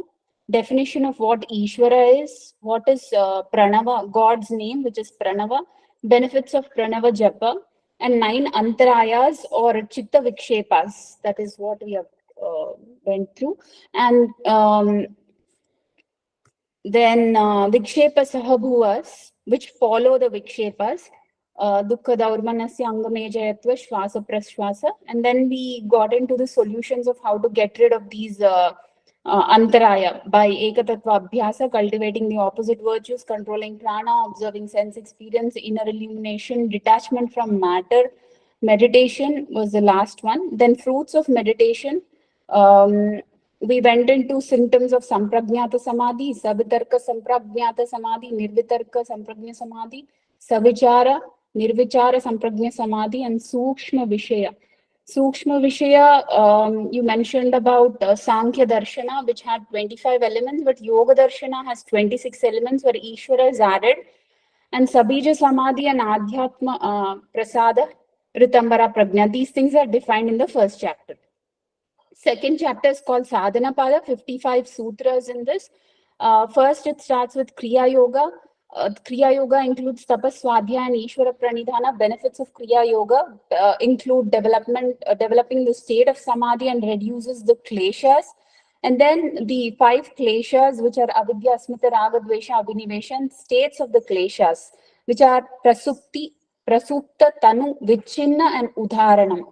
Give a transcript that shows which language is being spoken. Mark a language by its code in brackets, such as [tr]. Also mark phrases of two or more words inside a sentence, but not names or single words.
[en] Definition of what Ishvara is, what is Pranava, God's name, which is Pranava, benefits of [sa] प्रणव जप, [en] and 9 antarayas or [sa] चित्त विक्षेपाः. [en] That is what we have went through. And then [sa] विक्षेप सहभुवः, [en] which follow the vikshepas. [sa] दुःख दौर्मनस्य अङ्गमेजयत्व श्वास प्रश्वास. [en] And then we got into the solutions of how to get rid of these antaraya by [sa] एकतत्त्व अभ्यास, [en] cultivating the opposite virtues, controlling prana, observing sense experience, inner illumination, detachment from matter. Meditation was the last one. Then fruits of meditation. We went into symptoms of [sa] सम्प्रज्ञात समाधि, सवितर्क सम्प्रज्ञात समाधि, निर्वितर्क सम्प्रज्ञ समाधि, सविचार, निर्विचार सम्प्रज्ञ समाधि, [en] and [sa] सूक्ष्म विषय. सूक्ष्म विषय, [en] you mentioned about Sankhya Darshana, which had 25 elements, but Yoga Darshana has 26 elements where Ishvara is added. [sa] And सबीज समाधि and अध्यात्म प्रसाद, ऋतम्भरा प्रज्ञा, [en] these things are defined in the first chapter. Second chapter is called Sadhana Pada, 55 sutras in this. First, it starts with Kriya Yoga. Kriya Yoga includes [sa] तपः, स्वाध्याय, [en] and [sa] ईश्वर प्रणिधान. [en] Benefits of Kriya Yoga include developing the state of Samadhi and reduces the kleshas. And then the 5 kleshas, which are [sa] अविद्या, अस्मिता, राग, द्वेष, अभिनिवेश, [en] states of the kleshas, which are [sa] प्रसुप्ति, प्रसुप्त, तनु, विच्छिन्न, [en] and Udharanam.